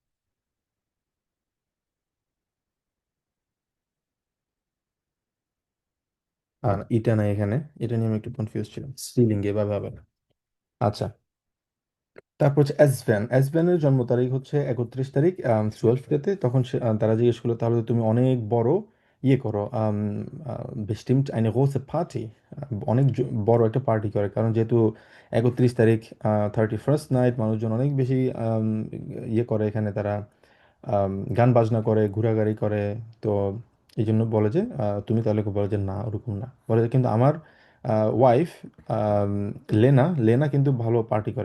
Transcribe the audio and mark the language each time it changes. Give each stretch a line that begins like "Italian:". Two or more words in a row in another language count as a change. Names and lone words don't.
Bangla: আর এটা নাই এখানে, এটা নিয়ে আমি একটু কনফিউজ ছিলাম, স্ত্রীলিঙ্গে এভাবে হবে না। আচ্ছা, তারপর হচ্ছে এসভেন, এসভেনের জন্ম তারিখ হচ্ছে 31 তারিখ 12তে। তখন তারা জিজ্ঞেস করলো তাহলে তো তুমি অনেক বড় ইয়ে করো,
German: bestimmt eine große Party,
Bangla: অনেক বড় একটা পার্টি করে, কারণ যেহেতু 31 তারিখ 31st নাইট, মানুষজন অনেক বেশি ইয়ে করে এখানে, তারা গান বাজনা করে, ঘোরাঘুরি করে। তো এই জন্য বলে যে তুমি তাহলে বলে যে না ওরকম না, বলে যে কিন্তু আমার ওয়াইফ লেনা লেনা কিন্তু ভালো পার্টি করে।